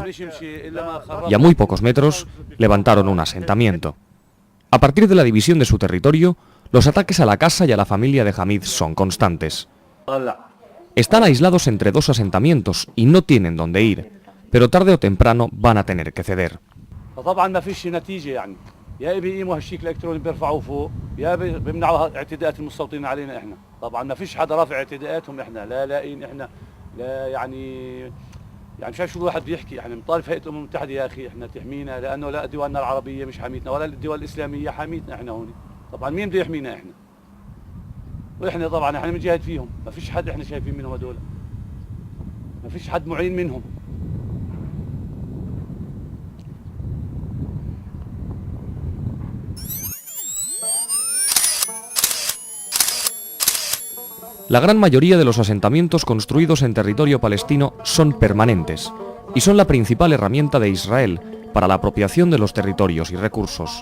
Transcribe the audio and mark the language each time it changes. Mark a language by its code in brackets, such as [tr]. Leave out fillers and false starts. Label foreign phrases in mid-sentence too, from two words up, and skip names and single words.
[es] Y a muy pocos metros levantaron un asentamiento. A partir de la división de su territorio, los ataques a la casa y a la familia de Hamid son constantes. Están aislados entre dos asentamientos y no tienen dónde ir, pero tarde o temprano van a tener que ceder. [ar] يعني مش عارف شو الواحد بيحكي، احنا بنطالب هيئة الأمم المتحدة يا أخي احنا تحمينا، لأنه لا دولنا العربية مش حاميتنا ولا الدول الإسلامية حاميتنا احنا هون. طبعا مين بده يحمينا احنا؟ واحنا طبعا احنا بنجاهد فيهم، ما فيش حد احنا شايفين منهم هذول. ما فيش حد معين منهم. [es] La gran mayoría de los asentamientos construidos en territorio palestino son permanentes y son la principal herramienta de Israel para la apropiación de los territorios y recursos.